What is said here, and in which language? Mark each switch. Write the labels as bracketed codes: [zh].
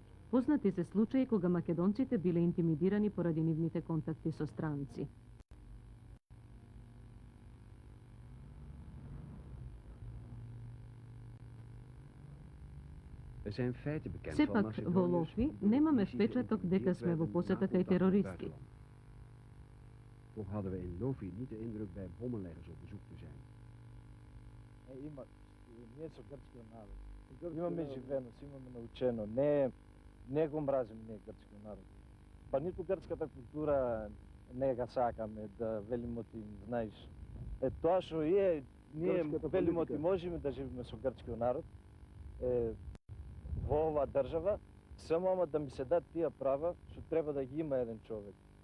[mk] Познати се случаи кога македонците биле интимидирани поради нивните контакти со странци. Сепак во Лофи немаме впечаток дека сме во посета кај терористи. [nl] Toch hadden we in Lofi niet de indruk bij bommenleggers op bezoek te zijn. [mk] Ние со грчкиот народ. Имаме живено, имаме научено. Не го мразиме ние грчкиот народ. Па ниту грчката култура не га сакаме да велимо ти, знаеш. Тоа што ние велимо ти можеме да живееме со грчкиот народ во оваа држава, само ама да ми се дадат тие права што треба да ги има еден човек.